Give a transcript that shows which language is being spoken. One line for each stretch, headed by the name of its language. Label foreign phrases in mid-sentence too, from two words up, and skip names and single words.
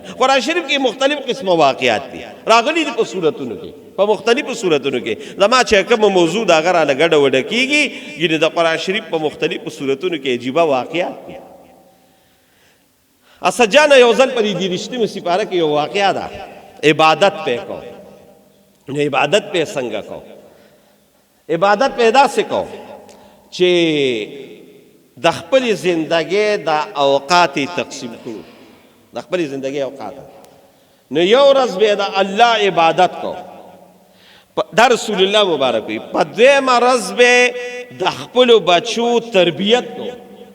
Pashto: قرآن شریف کې مختلف قسمه واقعات دي راغلي دي په صورتونو کې، په مختلفو صورتونو کې. زما چې کومه موضوع د هغه رانه ګډه وډه کېږي یعنې د قرآن شریف په مختلفو صورتونو کې عجیبه واقعات دي. اسد جانه یو ځل په دې 23مې سپاره کې یو واقعه ده. عبادت پہ کو. عبادت پہ څنګه کو؟ عبادت پیدا سے کو چې د خپل زندګۍ د اوقات تقسیم کړو. د خپل زندګۍ اوقات نو یو ورځ به د الله عبادت کو. دا رسول الله مبارک وي. په دویمه ورځ به د خپلو بچو تربیت کو.